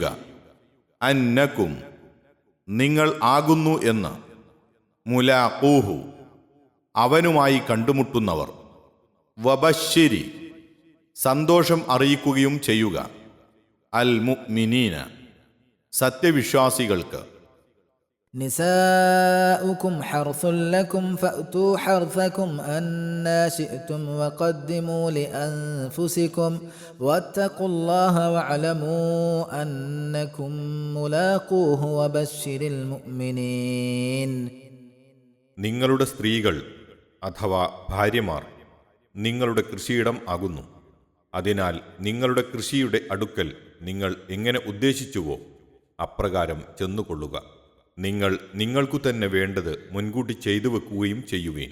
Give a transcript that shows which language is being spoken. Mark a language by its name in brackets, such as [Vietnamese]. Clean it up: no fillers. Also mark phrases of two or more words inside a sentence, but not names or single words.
[Malayalam] അന്നക്കും, നിങ്ങൾ ആകുന്നു എന്ന്. മുലാഖൂഹു, അവനുമായി കണ്ടുമുട്ടുന്നവർ. വബശ്ശിരി, സന്തോഷം അറിയിക്കുകയും ചെയ്യുക. [Arabic] المؤمنين, [Malayalam] സത്യവിശ്വാസികൾക്ക്. [Arabic] نساؤكم حرث لكم فأتوا حرثكم أنى شئتم وقدموا لأنفسكم واتقوا الله واعلموا أنكم ملاقوه وبشر المؤمنين. [Malayalam] നിങ്ങളുടെ സ്ത്രീകൾ അഥവാ ഭാര്യമാർ നിങ്ങളുടെ കൃഷിയിടം ആകുന്നു. അതിനാൽ നിങ്ങളുടെ കൃഷിയുടെ അടുക്കൽ നിങ്ങൾ എങ്ങനെ ഉദ്ദേശിച്ചുവോ അപ്രകാരം ചെന്നുകൊള്ളുക. നിങ്ങൾ നിങ്ങൾക്കു തന്നെ വേണ്ടത് മുൻകൂട്ടി ചെയ്തു വെക്കുകയും ചെയ്യുവീൻ.